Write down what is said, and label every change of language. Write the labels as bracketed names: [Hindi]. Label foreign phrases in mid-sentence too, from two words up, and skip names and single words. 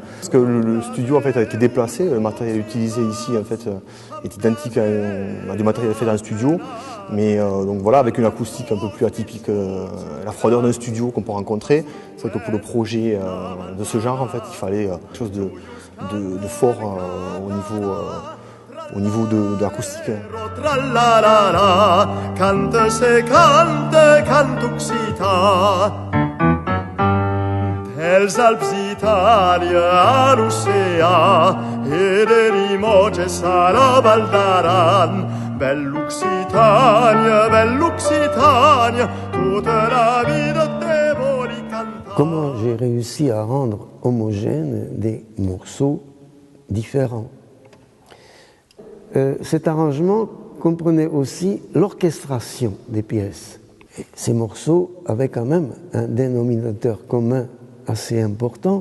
[French] Parce que le studio en fait, a été déplacé, le matériel utilisé ici en fait, est identique à du matériel fait dans le studio. Mais donc voilà, avec une acoustique un peu plus atypique, la froideur d'un studio qu'on peut rencontrer. C'est que pour le projet de ce genre, en fait, il fallait quelque chose de fort au niveau de l'acoustique. [Occitan] Els Alps d'Itàlia a l'oceà e de Limoges a la Val d'Aran. Bell'Occitania, toute la vida te voli cantare. [French] Comment j'ai réussi à rendre homogènes des morceaux différents? Cet arrangement comprenait aussi l'orchestration des pièces. Et ces morceaux avaient quand même un dénominateur commun assez important.